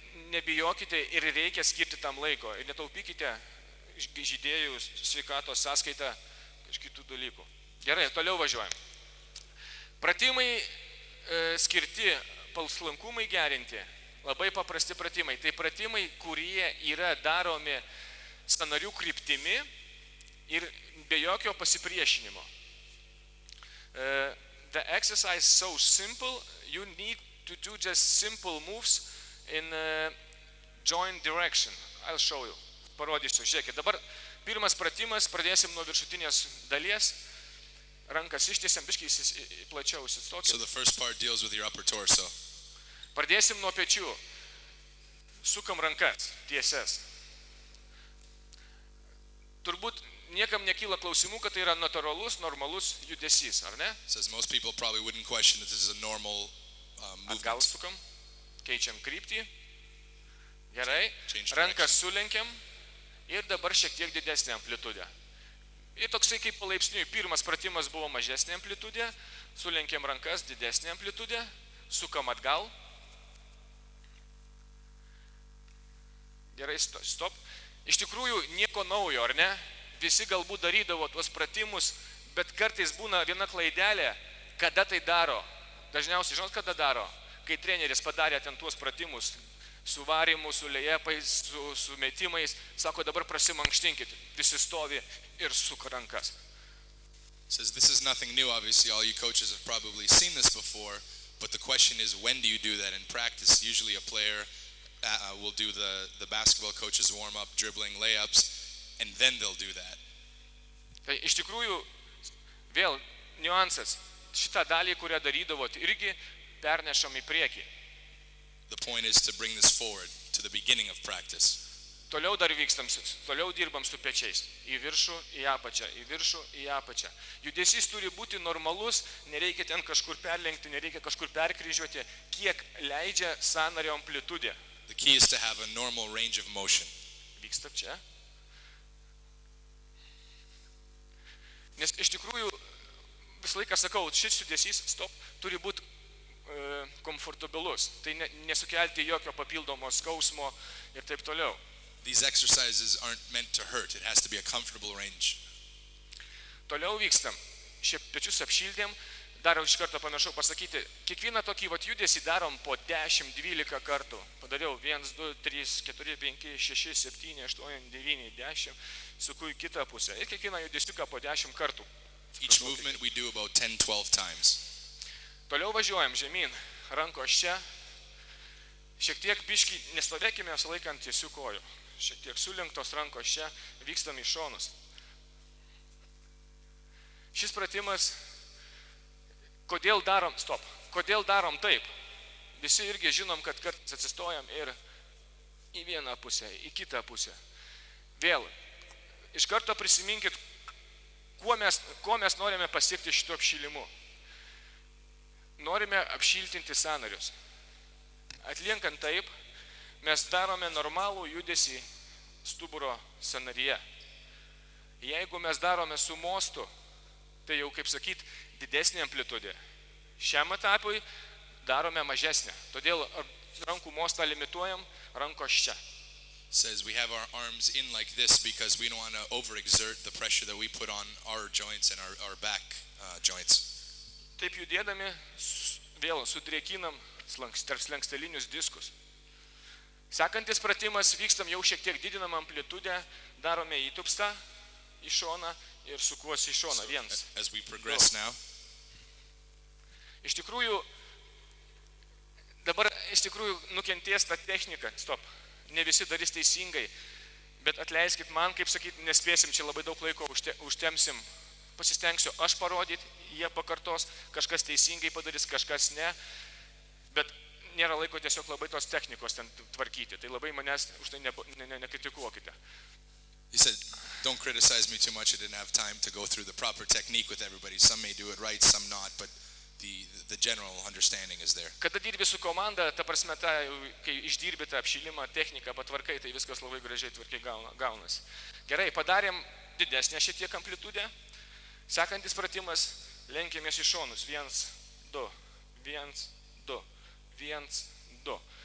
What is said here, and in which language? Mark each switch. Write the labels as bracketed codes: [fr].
[lt] Nebijokite ir reikia skirti tam laiko. Ir netaupykite žaidėjų sveikatos sąskaitą kažkitų dalykų. Gerai, toliau važiuojam. Pratimai skirti palslankumai gerinti. Labai paprasti pratimai. Tai pratimai, kurie yra daromi sąnarių kryptimi ir be jokio pasipriešinimo. [en] The exercise is so simple, you need to do just simple moves in joint direction. I'll show you. [lt] Parodysiu. Žiūrėkit, dabar pirmas pratimas, pradėsim nuo viršutinės dalies. Rankas ištiesiam, biškai plačiau įsistokit. So the first part deals with your upper torso. Pradėsim nuo pečių. Sukam rankas, tiesias. Turbūt niekam nekyla klausimų, kad tai yra natūralus, normalus judesys, ar ne? [en] Says most people probably wouldn't question that this is a normal movement. [lt] Atgal sukam, keičiam kryptį. Gerai, [en] Change [lt] rankas sulenkiam ir dabar šiek tiek didesnė amplitudė. Ir toksai kaip palaipsniui, pirmas pratimas buvo mažesnė amplitudė, sulenkiam rankas, didesnė amplitudė, sukam atgal. Gerai, stop. Iš tikrųjų, nieko naujo, ar ne? Visi galbūt darydavo tuos pratimus, bet kartais būna viena klaidelė, kada tai daro. Dažniausiai, žinot, kada daro? Kai treneris padarė ten tuos pratimus, su varimu, su lejepais, su metimais, sako, dabar prasimankštinkit, visi stovi ir suka rankas. [en] Says this is nothing new, obviously all you coaches have probably seen this before, but the question is, when do you do that in practice? Usually a player will do the basketball coach's warm-up, dribbling, layups, and then they'll do that. [lt] Tai iš tikrųjų, vėl niuansas, šitą dalį, kurią darydavot, irgi pernešam į priekį. [en] The point is to bring this forward to the beginning of practice. [lt] Toliau dar vykstam, toliau dirbam su pečiais. Į viršų, į apačią, į viršų, į apačią. Judesys turi būti normalus, nereikia ten kažkur perlenkti, nereikia kažkur perkryžiuoti, kiek leidžia sąnario amplitudė. [en] The key is to have a normal range of motion. [lt] Vyksta čia. Nes iš tikrųjų, visą laiką sakau, šis judesys, turi būti komfortabilus. Tai nesukelti jokio papildomo skausmo ir taip toliau. [en] These exercises aren't meant to hurt. It has to be a comfortable range. [lt] Toliau vykstam. Šiaip pečius apšildėm. Dar iš karto pamiršau pasakyti, kiekvieną tokį judesį darom po 10-12 kartų. Padariau 1, 2, 3, 4, 5, 6, 7, 8, 9, 10, suku į kitą pusę. Ir kiekvieną judesiuką po 10 kartų. [en] Each movement we do about 10-12 times. [lt] Toliau važiuojam žemyn, rankos čia. Šiek tiek biškį nestovėkime sulaikant tiesių kojų. Šiek tiek sulenktos rankos čia, vykstam į šonus. Šis pratimas, kodėl darom taip? Visi irgi žinom, kad kartais atsistojam ir į vieną pusę, į kitą pusę. Vėl, iš karto prisiminkit, ko mes norime pasiekti šito apšylimu. Norime apšiltinti sąnarius. Atliekant taip, mes darome normalų judesį stuburo sąnaryje. Jeigu mes darome su mostu, tai jau, kaip sakyt, didesnė amplitudė. Šiam etapui darome mažesnę. Todėl rankų mostą limituojam rankos čia. [en] Says we have our arms in like this because we don't want to overexert the pressure that we put on our joints and our back joints. [lt] Taip judėdami vėl sudrėkinam tarp slenkstelinius diskus. Sekantis pratimas vykstam jau šiek tiek didinam amplitudę, darome įtupstą į šoną ir sukuosi į šoną. Vienas. [en] As we progress now. [lt] Iš tikrųjų nukentės ta technika. Stop. Ne visi darys teisingai, bet atleiskit man, kaip sakyt, nespėsim, čia labai daug laiko užtemsim. Pasistengsiu aš parodyti, jie pakartos, kažkas teisingai padarys, kažkas ne, bet nėra laiko tiesiog labai tos technikos ten tvarkyti. Tai labai manęs už tai nekritikuokite. [en] He said, don't criticize me too much. I didn't have time to go through the proper technique with everybody. Some may do it right, some not, but the general understanding is there. [lt] Kada dirbi su komanda, ta prasme, kai išdirbi tą apšilimą, techniką, patvarkai, tai viskas labai gražiai tvarkiai gaunasi. Gerai, padarėm didesnę šiek tiek amplitudę. Sekantis pratimas, lenkėmės į šonus. 1, 2, 1, 2, 1, 2.